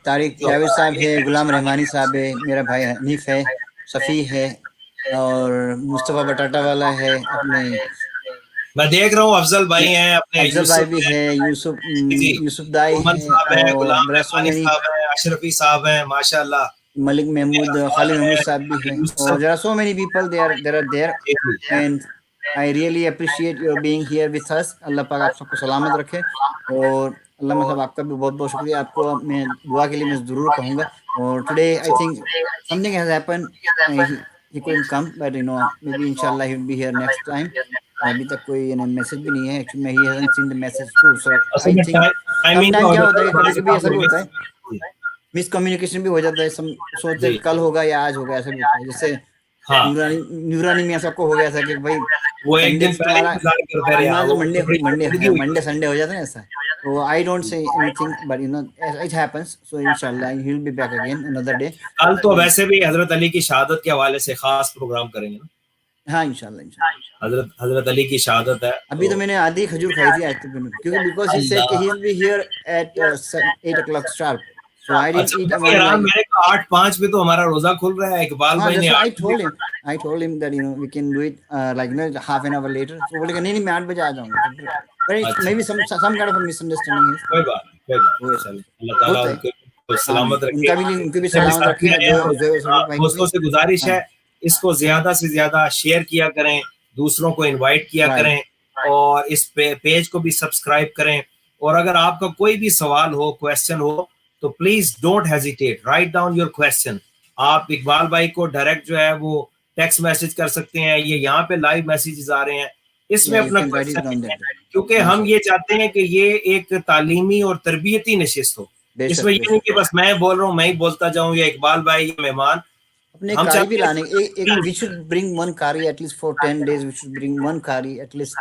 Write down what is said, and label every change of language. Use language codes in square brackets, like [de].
[ur] طارق جاوید صاحب ہے، غلام رحمانی صاحب ہے، میرا بھائی حنیف ہے، صفی ہے، اور مصطفیٰ بٹاٹا والا ہے، اپنے میں دیکھ رہا ہوں افضل بھائی ہیں، اپنے افضل بھائی بھی ہے، یوسف دائی امن ہے، صاحب ہیں، اور غلام برسو رحمانی مینی صاحب ہیں، اشرفی صاحب ہیں، ماشاء اللہ، ملک محمود، خالد محمود صاحب بھی ہے. [en] اور there are so many people there are there and I really appreciate your being here with us. [ur] اللہ پاک آپ سب کو سلامت رکھے. اور علامہ صاحب آپ کا بھی بہت بہت شکریہ. آپ کو میں دعا کے لیے میں ضرور کہوں گا. [en] اور today I think something has happened. He couldn't come but maybe inshallah he will be here next time. [ur] ابھی تک کوئی میسج بھی نہیں ہے. Actually [en] he hasn't seen the message too, so I think sometime [ur] کیا ہوتا ہے، کبھی کبھی ایسا بھی ہوتا ہے، مس کمیونیکیشن بھی ہو جاتا ہے. سوچتے کل ہوگا یا آج ہوگا، ایسا بھی ہوتا ہے. جیسے نورانی میاں صاحب کو ہو گیا تھا کہ بھائی وہ ایک دن تمہارا منڈے سنڈے ہو جاتا ہے ایسا. [en] So I don't say anything but it happens. So inshallah he will be back again another day. [ur] کل تو ویسے بھی حضرت علی کی شہادت کے حوالے سے خاص پروگرام کریں گے نا. ہاں انشاءاللہ حضرت علی کی شہادت ہے. ابھی تو میں نے آدھی کھجور کھائی تھی آج تک، کیونکہ because [en] he said he will be here at 8 o'clock sharp. So I didn't eat. [ur] میں نے کہا 8:05 پہ تو ہمارا روزہ کھل رہا ہے. اقبال بھائی نے [en] I told him that we can do it like half an hour later. [ur] So بولے کہ نہیں میں 8 بجے آ جاؤں گا. [en] But maybe some kind of a misunderstanding is. [ur] کوئی بات اللہ تعالیٰ ان کو سلامت رکھے. ان کو بھی سلامت رکھے. دوستوں سے گزارش ہے اس کو زیادہ سے زیادہ شیئر کیا کریں، دوسروں کو انوائٹ کیا کریں، اور اس پیج کو بھی سبسکرائب کریں. اور اگر آپ کا کوئی بھی سوال ہو، کویسچن ہو، تو please don't hesitate, write down your question. آپ اقبال بھائی کو ڈائریکٹ جو ہے وہ ٹیکسٹ میسج کر سکتے ہیں، یہ یہاں پہ لائیو میسیجز آ رہے ہیں، اس میں اپنا کویسچن، کیونکہ ہم یہ چاہتے ہیں کہ یہ ایک تعلیمی اور تربیتی نشست ہو. اس میں یہ نہیں کہ بس میں بول رہا ہوں میں ہی بولتا جاؤں، یا اقبال بھائی یا مہمان. اپنے قاری بھی لانے، [en] we should bring one qari at least for 10 days. We should bring one qari at least.